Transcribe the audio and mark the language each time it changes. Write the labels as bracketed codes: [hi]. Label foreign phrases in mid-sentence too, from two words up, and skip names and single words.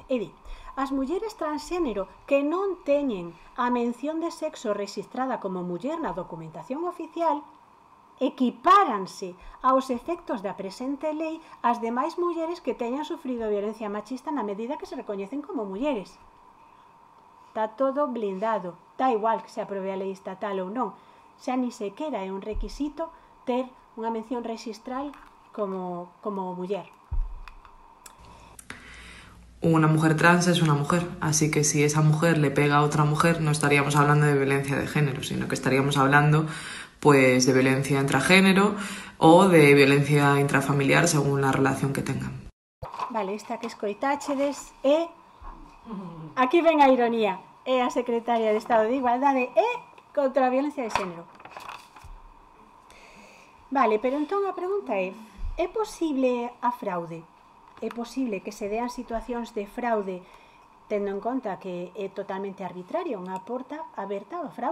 [gl] E di, as mulleres transxénero que non teñen a mención de sexo registrada como muller na documentación oficial equipáranse aos efectos da presente lei as demais mulleres que teñan sufrido violencia machista na medida que se recoñecen como mulleres. Está todo blindado. Está igual que se aprobe a lei estatal ou non. Xa ni sequera é un requisito ter unha mención registral como muller. [es] Una mujer trans es una mujer, así que si esa mujer le pega a otra mujer no estaríamos hablando de violencia de género, sino que estaríamos hablando pues de violencia intragénero o de violencia intrafamiliar según la relación que tengan. [gl] Vale, esta que escoitáchedes é, aquí ven a ironía, é a secretaria de Estado de Igualdade e contra a violencia de xénero. Vale, pero entón a pregunta é posible a fraude? É posible que se dean situacións de fraude tendo en conta que é totalmente arbitraria, unha porta aberta ao fraude?